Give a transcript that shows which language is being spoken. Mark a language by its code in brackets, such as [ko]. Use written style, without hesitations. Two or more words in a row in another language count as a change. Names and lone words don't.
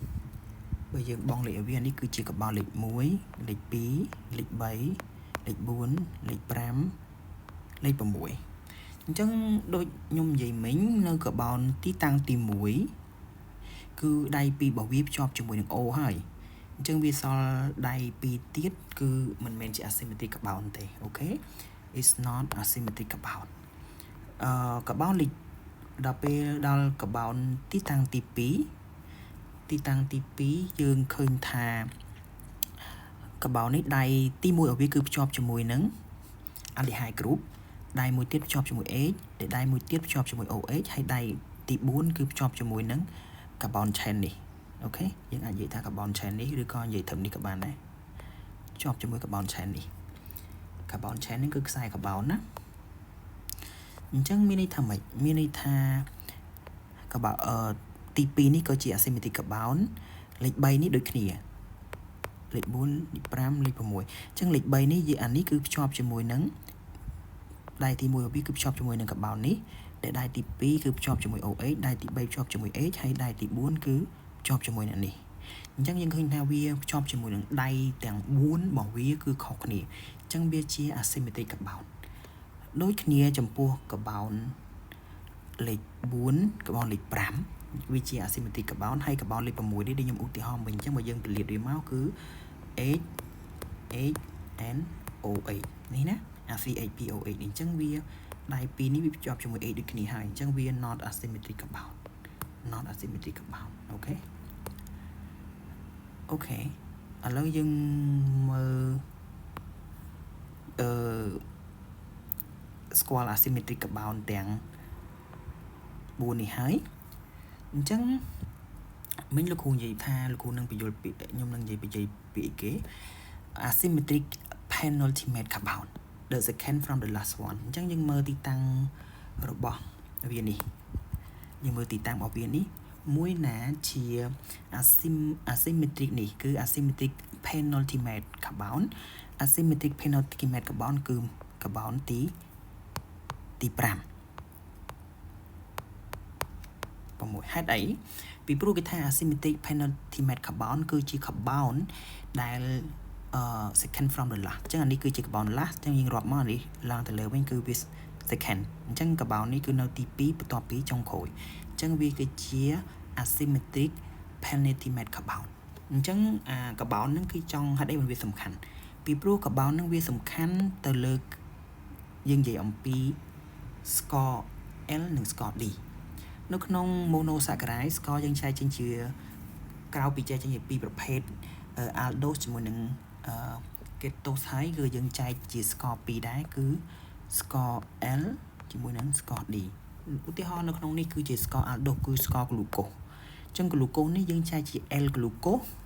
[km] នេះគឺជាកាបូនលេខ1លេខ2លេខ3លេខ4លេខ5លេខ6អញ្ចឹងដូចខ្ញុំនិយាយមិញនៅកាបូនទីតាំងទី1គឺដៃ2របស់វាភ្ជាប់ជាមួយនឹង O ហើយអញ្ចឹងវាសល់ដៃ2ទៀតគឺមិនមែនជា [en] asymmetric carbon [km] ទេអូខេ [en] it's not asymmetric carbon [km] កាបូនលេខដល់ពេលដល់កាបូនទីតាំងទី 2យើងឃើញថាកាបូននេះដៃទី1របស់វាគឺភ្ជាប់ជាមួយនឹង [en] aldehyde group [km] ដៃមួយទៀតភ្ជាប់ជាមួយ H ដែលដៃមួយទៀតភ្ជាប់ជាមួយ OH ហើយដៃទី4គឺភ្ជាប់ជាមួយនឹង [en] carbon chain [km] នេះអូខេយើងអាចនិយាយថា [en] carbon chain [km] នេះឬក៏និយាយត្រឹមនេះក៏ បានដែរភ្ជាប់ជាមួយ [en] carbon chain [km] នេះ [en] carbon chain [km] នេះគឺខ្សែ carbon ណាអញ្ចឹងមានន័យថាម៉េចមានន័យថាកាបូនទី2នេះក៏ជា [en] asymmetric carbon [km] លេខ3នេះដូចគ្នាលេខ4 លេខ5លេខ6អញ្ចឹងលេខ3នេះអានេះគឺភ្ជាប់ជាមួយនឹងដៃទី1របស់វាគឺភ្ជាប់ជាមួយនឹងកាបូននេះដែលដៃទី2គឺភ្ជាប់ជាមួយ OH ដៃទី3ភ្ជាប់ជាមួយ H ហើយដៃទី4គឺភ្ជាប់ជាមួយនឹងនេះអញ្ចឹងយើងឃើញថាវាភ្ជាប់ ជាមួយនឹងដៃទាំង4របស់វាគឺខុសគ្នាអញ្ចឹងវាជា [en] asymmetric carbon [km] ដូចគ្នាចំពោះកាបូនលេខ4កាបូនលេខ5វាជា [en] asymmetric carbon [km] ហើយកាបូនលេខ6នេះដែលខ្ញុំឧទាហរណ៍មិញអញ្ចឹងបើយើងពន្លាតវាមកគឺ H N OH នេះណា CH2OH នេះអញ្ចឹងវាដៃពីរនេះវាភ្ជាប់ជាមួយ H ដូចគ្នាហើយអញ្ចឹងវា [en] not asymmetric compound [km] អូខេ ឥឡូវយើងមើលស្គាល់ [en] asymmetric compound [km] ទាំង4នេះហើយអញ្ចឹងមិញលោក គ្រូនិយាយថាលោកគ្រូនឹងបញ្យល់ពីខ្ញុំនឹងនិយាយពីគេ [en] asymmetric penultimate compound the second from the last one [km] អញ្ចឹងយើងមើលទីតាំងរបស់វានេះយើងមើលទីតាំងរបស់វានេះមួយណាជា asymmetric នេះគឺ [en] asymmetric penultimate compound asymmetric penultimate compound [km] គឺ compound ទី5 6ហេតុអីពីព្រោះគេថា [en] asymmetric penultimate compound [km] គឺជា compound ដែល [en] second from the last [km] អញ្ចឹងអានេះគឺជា [en] compound last [km] អញ្ចឹងយើងរាប់មកនេះឡើងទៅលើវិញគឺវា second អ ញ្ចឹង compound នេះគឺនៅទី2បន្ទាប់ពីចុងក្រោយអញ្ចឹងវាគឺជា [en] asymmetric penultimate compound [km] អញ្ចឹងcompound ហ្នឹងគឺចង់ហេតុអី វាសំខាន់ពីព្រោះ compound ហ្នឹងវាសំខាន់ទៅលើយើងនិយាយអំពី [en] score L [km] និង [en] score D [km] នៅក្នុង monosaccharide score យើងចែកចេញជាក្រៅពីចែកចេញជាពីរប្រភេទ aldose ជាមួយនឹងketose ហើយគឺយើងចែកជា score 2ដែរគឺ [en] score L [km] ជាមួយនឹង [en] score D [km] ឧទាហរណ៍នៅក្នុងនេះគឺជា [en] score aldose [km] គឺ [en] score glucose [km] អញ្ចឹង glucose នេះយើងចែកជា [en] L glucose